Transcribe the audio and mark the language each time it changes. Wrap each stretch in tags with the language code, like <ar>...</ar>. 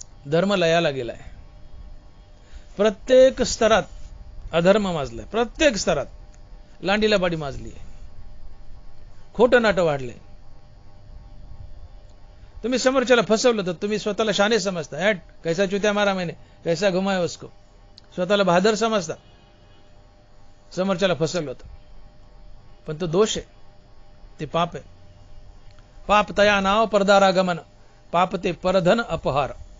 <mr>धर्म लयाला गेलाय. प्रत्येक स्तरात अधर्म माजलाय. प्रत्येक स्तरात लांडीला बाडी माजली आहे. खोटं नाटं वाढले. तुम्ही समोरच्याला फसवलं तर तुम्ही स्वतःला शाने समजता.</mr> <hi>हॅट कैसा चुत्या मारा मैंने, कैसा घुमाया उसको.</hi> <mr>स्वतःला बहादर समजता समोरच्याला फसवलं होतं. पण तो दोष आहे, ते पाप आहे. पाप तया नाव परदारागमन, पाप ते परधन अपहार.</mr>